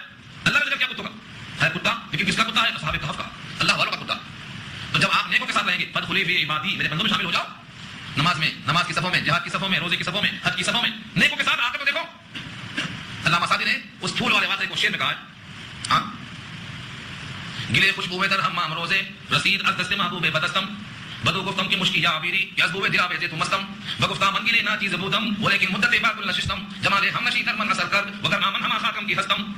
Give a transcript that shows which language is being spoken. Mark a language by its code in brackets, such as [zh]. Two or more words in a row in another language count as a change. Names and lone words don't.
[ur] اللہ نے ذکر کیا کتوں کا ہے, کتا, لیکن کس کا کتا ہے؟ اصحاب کہف کا, اللہ والوں کا کتا. تو جب آپ نیکوں کے ساتھ رہیں گے, [ar] فادخلی فی عبادی, [ur] میرے بندوں میں شامل ہو جاؤ. نماز میں، نماز کی صفوں میں، جہاد کی صفوں میں، روزے کی صفوں میں، حج کی صفوں میں، نیکوں کے ساتھ آ کر تو دیکھو. علامہ سعدی نے اس پھول والے واقعے کو شعر میں کہا ہے. [fa] ہاں، گلے خوشبو در حمام روزے رسید از دست محبوب بدستم بدو گفتم کی مشکی یا عبیری کہ از بوے درا بیتے تو مستم بگفتہ من گلے ناچیز بودم ولیکن مدت بعد النشستم جمال ہم نشی در من اثر کر وگر من ہما خاکم کی ہستم.